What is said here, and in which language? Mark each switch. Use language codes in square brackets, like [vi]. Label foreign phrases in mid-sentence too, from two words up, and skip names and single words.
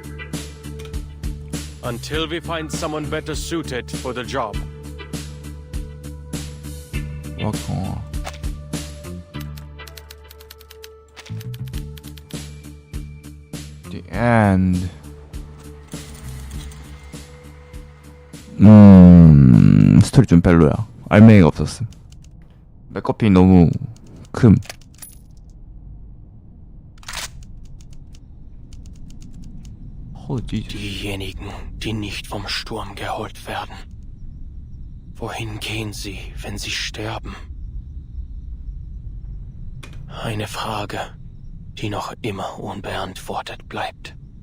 [en] Until we find someone better suited for the job. D'accord. The end. [ko] 스토리 좀 별로야. 알맹이가 없었음. 맥커피 너무 큼. [de] Diejenigen, die nicht vom Sturm geholt werden. Wohin gehen sie, wenn sie sterben? Eine Frage, die noch immer unbeantwortet bleibt.